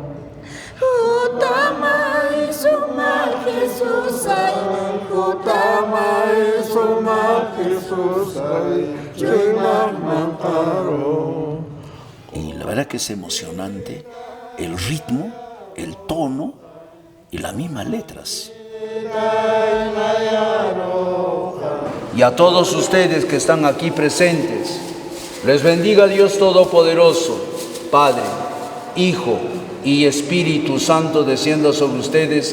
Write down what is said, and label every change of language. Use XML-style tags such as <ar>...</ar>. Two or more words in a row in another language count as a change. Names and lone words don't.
<ay>Utama suma Jesusai, utama suma Jesusai, chuima mankaro.</ay> <es>Y la verdad que es emocionante el ritmo, el tono y las mismas letras. Y a todos ustedes que están aquí presentes, les bendiga Dios Todopoderoso, Padre, Hijo y Espíritu Santo, descienda sobre ustedes.</es>